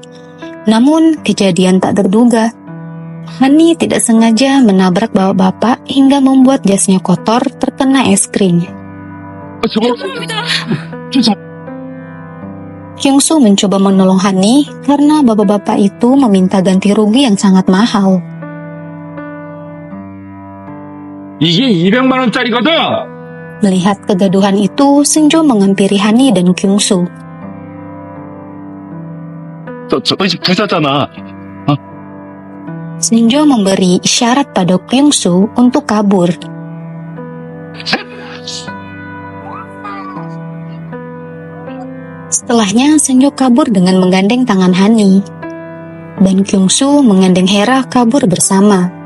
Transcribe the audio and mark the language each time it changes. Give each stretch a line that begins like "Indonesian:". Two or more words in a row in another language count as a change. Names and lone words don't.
Indonesian: Namun, kejadian tak terduga. Hani tidak sengaja menabrak bapak-bapak hingga membuat jasnya kotor terkena es krim. Kyungsu mencoba menolong Hani karena bapak-bapak itu meminta ganti rugi yang sangat mahal.
Korean: 이게 200만 원짜리거든!
Indonesian: Melihat kegaduhan itu, Senjo menghampiri Hani dan Kyungsu.
Korean: 너 저희 집 부자잖아.
Indonesian: Senjo memberi isyarat pada Kyungsu untuk kabur. Setelahnya, Senjo kabur dengan menggandeng tangan Hani. Dan Kyungsu menggandeng Hera kabur bersama.